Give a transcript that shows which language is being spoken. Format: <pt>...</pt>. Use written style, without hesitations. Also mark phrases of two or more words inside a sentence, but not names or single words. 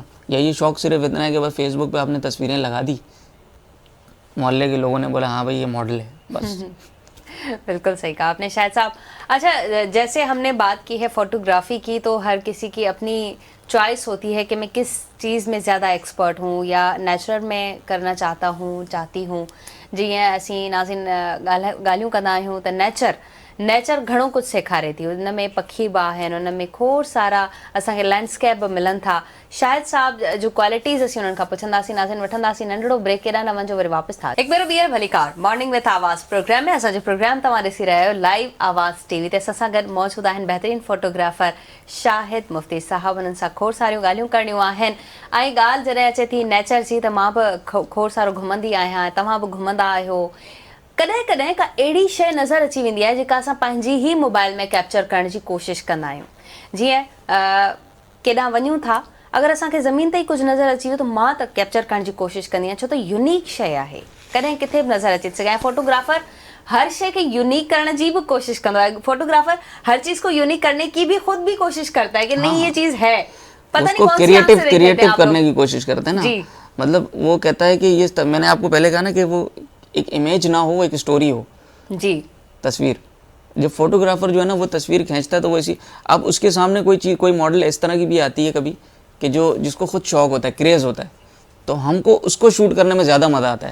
<ur>یا یہ شوق صرف اتنا ہے کہ بس فیس بک پہ آپ نے تصویریں لگا دی، محلے کے لوگوں نے بولا ہاں بھائی یہ ماڈل ہے، بس. بالکل صحیح کہا آپ نے شاید صاحب۔ اچھا، جیسے ہم نے بات کی ہے فوٹوگرافی کی، تو ہر کسی کی اپنی چوائس ہوتی ہے کہ میں کس چیز میں زیادہ ایکسپرٹ ہوں یا نیچرل میں کرنا چاہتی ہوں.</ur> <sd>जीअं असीं नाज़िन ॻाल्हियूं कंदा आहियूं त नेचर घणो कुझु सेखारे थी। उन में पखी बि आहिनि, उन में खोड़ सारा असांखे लैंडस्केप बि मिलनि था। शायद साहब जो क्वालिटीज़ असीं उन्हनि खां पुछंदासीं, नाज़िन वठंदासीं, नंढड़ो ब्रेक, केॾां न वञो, वरी वापसि था हिकु भेरो ॿीहर भली कार मॉर्निंग विथ आवाज़ प्रोग्राम में। असांजो प्रोग्राम तव्हां ॾिसी रहिया आहियो लाइव आवाज़ टीवी ते। असां सां गॾु मौजूदु आहिनि बहितरीन फोटोग्राफर शाहिद मुफ्ती साहब। उन्हनि सां खोड़ सारियूं ॻाल्हियूं करणियूं आहिनि। ऐं ॻाल्हि जॾहिं अचे थी नेचर जी, त मां बि खोड़ सारो घुमंदी आहियां, तव्हां बि घुमंदा आहियो। कॾहिं कॾहिं का अहिड़ी शइ नज़र अची वेंदी आहे जेका असां पंहिंजी ई मोबाइल में कैप्चर करण जी कोशिशि कंदा आहियूं। जीअं केॾां वञूं था, अगरि असांखे ज़मीन ते ई कुझु नज़र अची वियो त मां त कैप्चर करण जी कोशिशि कंदी आहियां, छो त यूनिक शइ आहे, कॾहिं किथे बि नज़र अची सघे। ऐं फोटोग्राफर हर शइ खे यूनिक करण जी भी कोशिश कंदो है।</sd> <ur>فوٹوگرافر ہر چیز کو یونیک کرنے کی بھی خود بھی کوشش کرتا ہے کہ نہیں یہ چیز ہے، پتا نہیں उसको کون سی آنکھ سے دیکھ لیتے ہیں क्रिएटिव आप करने लोग। کی کوشش کرتے ہیں نا. जी। مطلب وہ کہتا ہے کہ یہ میں نے آپ کو پہلے کہا نا کہ وہ ایک امیج نہ ہو، ایک سٹوری ہو. जी, تصویر، جب فوٹوگرافر جو ہے نا وہ تصویر کھینچتا ہے تو وہ ایسی، اب اس کے سامنے کوئی چیز، کوئی ماڈل اس طرح کی بھی آتی ہے کبھی کہ جو جس کو خود شوق ہوتا ہے، کریز ہوتا ہے، تو ہم کو اس کو شوٹ کرنے میں زیادہ مزا آتا ہے.</ur>